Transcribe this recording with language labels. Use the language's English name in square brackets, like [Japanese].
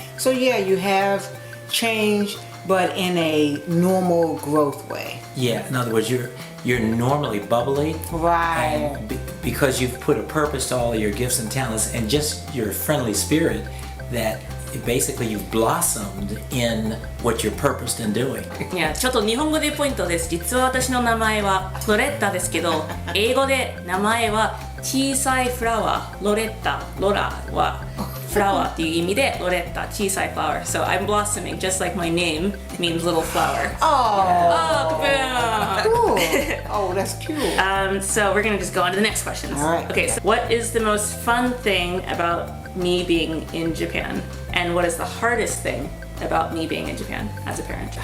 [English] So yeah, you have changed, but in a normal growth way. yeah. In other words, you're normally bubbly, Right. and because you've put a purpose to all your gifts and talents, and just your friendly spirit, that basically you've blossomed in what you're purposed in doing. [Japanese] いや、ちょっと日本語でポイントです。実は私の名前はロレッタですけど、英語で名前は小さいフラワー、ロレッタ、ロラはフラワーっていう意味でロレッタ、小さい flower. [English] So I'm blossoming just like my name means little flower. Oh, kaboom! cool. Oh, that's cute. So we're gonna just go on to the next questions. All right. Okay, so what is the most fun thing about me being in Japan? And what is the hardest thing about me being in Japan as a parent?